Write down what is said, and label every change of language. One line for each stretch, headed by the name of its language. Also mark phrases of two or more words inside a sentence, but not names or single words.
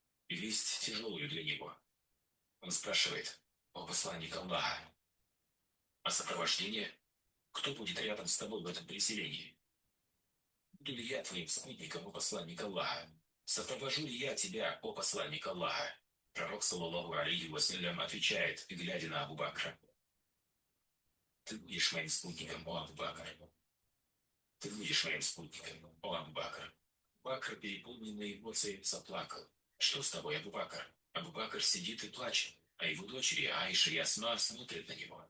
Russian: весть тяжелую для него. Он спрашивает: «О посланник Аллаха, а сопровождение? Кто будет рядом с тобой в этом переселении? Буду ли я твоим спутником, о посланник Аллаха? Сопровожу ли я тебя, о посланник Аллаха?»
Arabic: Пророк, صلى الله عليه وسلم,
Russian: отвечает, глядя на Абу Бакра: «Ты будешь моим спутником, о Абу Бакр. Ты будешь моим спутником, о Абу Бакр». Бакр, переполненный эмоциями, заплакал. «Что с тобой, Абу Бакр?» Абу Бакр сидит и плачет, а его дочери Аиша и Асма смотрят на него.